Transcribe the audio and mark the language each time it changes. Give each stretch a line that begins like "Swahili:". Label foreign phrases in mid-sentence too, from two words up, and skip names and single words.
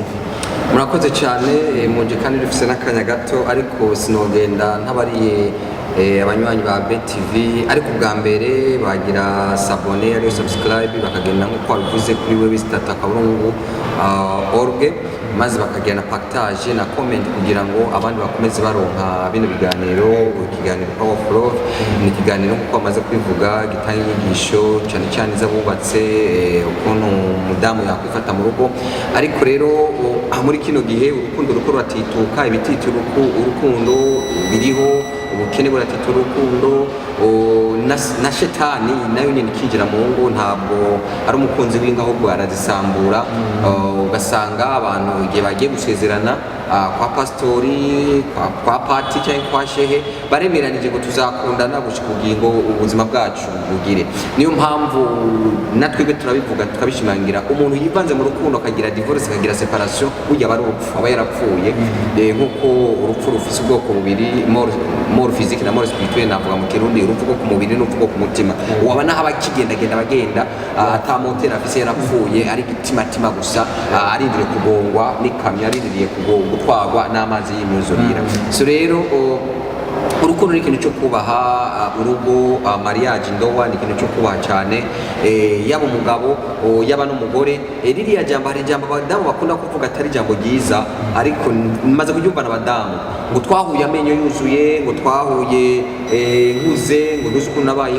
Rundi: Murakoze cyane, muje kandi rufise n'akanya gato ariko sinogenda ntabariye abanywanyi ba RB TV, ariko bwa mbere bagira s'abonner ariyo subscribe, bakagenda nk'uko wabivuze kuri website akaburungu org, maze bakagenda partage na comment kugira ngo abandi bakomeze baronka bino biganiro. Ikiganiro Power of Love ni ikiganiro nk'uko bamaze kwivuga gitanga inyigisho cyane cyane z'abubatse, ukuntu umudamu yakwifata mu rugo. Ariko rero muri kino gihe urukundo ruko ruratituka, ibititira urukundo biriho, ubukene buratitira urukundo, na shetani nayo nyine ikinjira mu ngo, ntabwo ari umukunzi w'inka ahubwo arazisambura. Ugasanga abantu igihe bagiye gusezerana kwa pastori, kwa pati cyangwa kwa shehe, baremeranije ngo tuzakundana gushika ubugingo ubuzima bwacu bugire. Niyo mpamvu natwebwe turabivuga tukabishimangira, umuntu yivanze mu rukundo akagira divorce akagira separation, burya aba ari urupfu, aba yarapfuye. Nk'uko urupfu rufise ubwoko bubiri,
French: mort physique
Rundi: na
French: mort spirituelle,
Rundi: navuga mu Kirundi urupfu rwo ku mubiri n'urupfu rwo ku mutima. Waba naho bagenda ata moteri afise, yarapfuye ari gitimatima gusa, arindiriye kugongwa n'ikamyo, arindiriye kugongwa twagwa n'amazi y'imyuzurira. So rero urukundo ni ikintu cyo kubaha, urugo, mariage, ndoa ni ikintu cyo kubaha cyane, yaba umugabo yaba n'umugore. Ririya jambo, hari ijambo abadamu bakunda kuvuga atari ijambo ryiza, ariko maze kuryumva n'abadamu, ngo twahuye amenyo yuzuye, ngo twahuye nkuze, ngo ntuzi ukuntu nabaye.